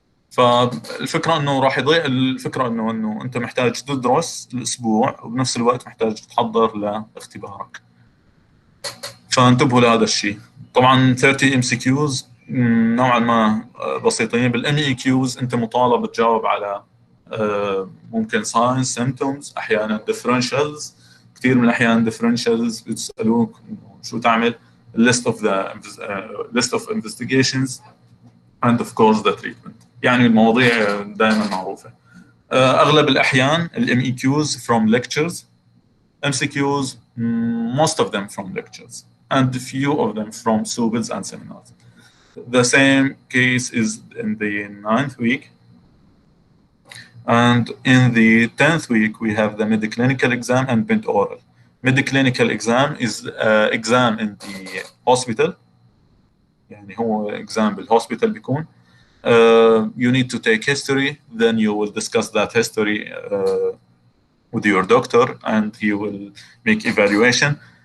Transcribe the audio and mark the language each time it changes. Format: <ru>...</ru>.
<ar>فالفكرة إنه راح يضيع الفكرة إنه أنت محتاج تدرس الأسبوع وبنفس الوقت محتاج تحضر لاختبارك. فانتبهوا لهذا الشيء. طبعا 30 MCQs نوعا ما بسيطين. بالMEQs أنت مطالب تجاوب على ممكن signs, symptoms، أحيانا differentials. كثير من الأحيان</ar> <en>differentials</en> <ar>بتسألوك شو تعمل،</ar> <en>list of investigations and of course the treatment.</en> <ar>المواضيع دائما معروفة. أغلب الأحيان</ar> <en>MEQs from lectures، MCQs most of them from lectures, and a few of them from SUBIDs and seminars. The same case is in the 9th week. And in the 10th week, we have the midi-clinical exam and mid-oral. Midi-clinical exam is exam in the hospital.</en> <ar>هو exam بالhospital بيكون.</ar> <en>You need to take history, then you will discuss that history with your doctor, and he will make evaluation.</en>